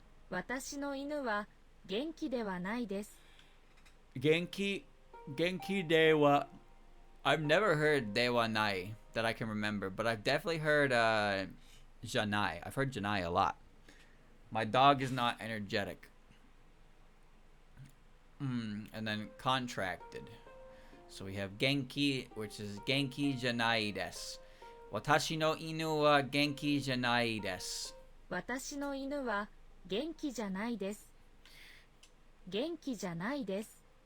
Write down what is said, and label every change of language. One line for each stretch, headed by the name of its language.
Japanese: 私の犬は元気ではないです Genki dewa.
English: I've never heard dewa nai that I can remember, but I've definitely heard janai. I've heard janai a lot. My dog is not energetic. And then contracted. So we have genki, which is
Japanese: genki janai desu. Watashi no inu wa genki janai desu. 私の犬は元気じゃないです元気じゃないです